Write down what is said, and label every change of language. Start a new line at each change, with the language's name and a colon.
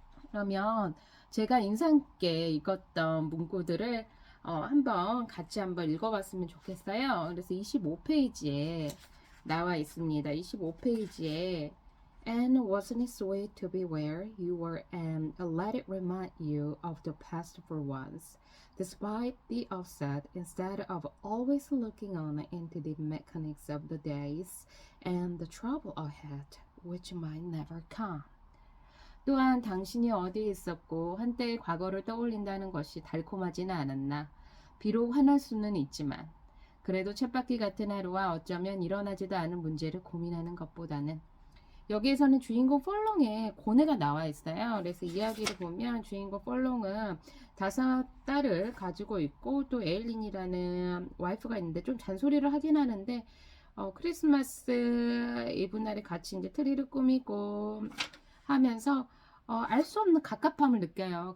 Korean: 그러면 제가 인상 깊게 읽었던 문구들을 한번 같이 한번 읽어봤으면 좋겠어요. 그래서 25페이지에 나와 있습니다.
English: 25페이지에 And wasn't it sweet to be where you were and let it remind you of the past for once, despite the offset, instead of always looking on into the mechanics of the days and the trouble ahead, which might never come.
Korean: 또한 당신이 어디에 있었고 한때의 과거를 떠올린다는 것이 달콤하지는 않았나. 비록 화날 수는 있지만 그래도 쳇바퀴 같은 하루와 어쩌면 일어나지도 않은 문제를 고민하는 것보다는. 여기에서는 주인공 펄롱의 고뇌가 나와 있어요. 그래서 이야기를 보면 주인공 펄롱은 5딸을 가지고 있고 또 에일린이라는 와이프가 있는데 좀 잔소리를 하긴 하는데 크리스마스 이브날에 같이 이제 트리를 꾸미고 하면서 알 수 없는 갑갑함을 느껴요.